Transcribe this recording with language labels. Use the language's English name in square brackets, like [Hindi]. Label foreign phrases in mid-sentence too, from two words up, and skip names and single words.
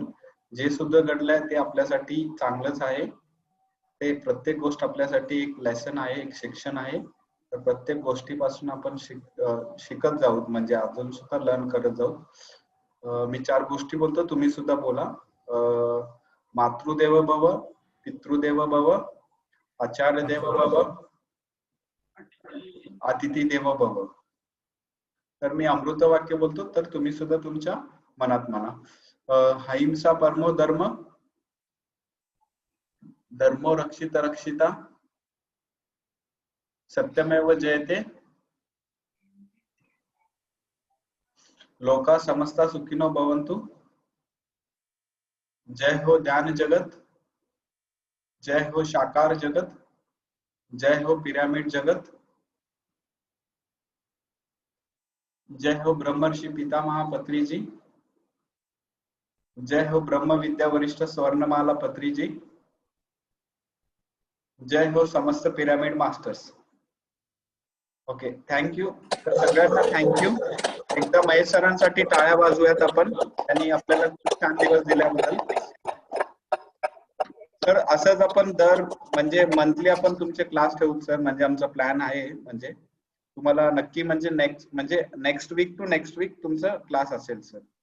[Marathi] जे सुद्धा घडलंय ते आपल्यासाठी चांगलंच आहे. ते प्रत्येक गोष्ट आपल्यासाठी एक लेसन आहे, एक शिक्षण आहे. तर प्रत्येक गोष्टीपासून आपण शिकत जाऊ, म्हणजे अजून सुद्धा लर्न करत जाऊ. मी 4 गोष्टी बोलतो, तुम्ही सुद्धा बोला. [Sanskrit] मातृदेव भव, पितृदेव भव, आचार्य देव भव, अतिथी देव भव. [Marathi] तर मी अमृत वाक्य बोलतो, तर तुम्ही सुद्धा तुमच्या मनात म्हणा. [Sanskrit] अहिंसा परमो धर्म, धर्मो रक्षित रक्षिता, सत्यमेव जयते, लोका समस्ता सुखिनो भवन्तु. [Marathi] जय हो ध्यान जगत, जय हो साकार जगत, जय हो पिरामिड जगत, जय हो ब्रह्मर्षि पितामहा पत्री जी, जय हो ब्रह्म विद्या वरिष्ठ स्वर्णमाला पत्री जी, जय हो समस्त [English] pyramid masters. okay, thank you. [Marathi] तर सगळ्यांना थँक्यू. एकदा महेश सरांसाठी टाळ्या वाजवूयात आपण, त्यांनी आपल्याला खूप छान दिवस दिल्याबद्दल. तर असंच आपण दर म्हणजे मंथली आपण तुमचे क्लास ठेवू सर, म्हणजे आमचा प्लॅन आहे, म्हणजे तुम्हाला नक्की म्हणजे [English] next week to next week [Marathi] तुमचा क्लास असेल सर.